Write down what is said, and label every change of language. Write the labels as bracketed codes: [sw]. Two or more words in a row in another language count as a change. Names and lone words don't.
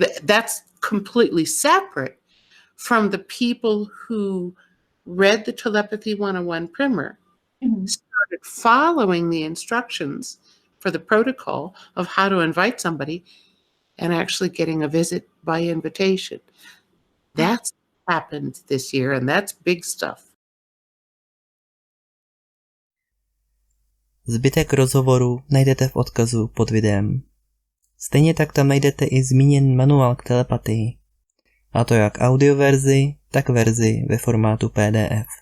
[en] That's completely separate from the people who read the Telepathy 101 primer, Mhm. started following the instructions for the protocol of how to invite somebody and actually getting a visit by invitation. That's happened this year, and that's big stuff. [cs] Zbytek rozhovoru najdete v odkazu pod videem. Stejně tak tam najdete i zmíněný manuál k telepatii, a to jak audioverzi, tak verzi ve formátu PDF.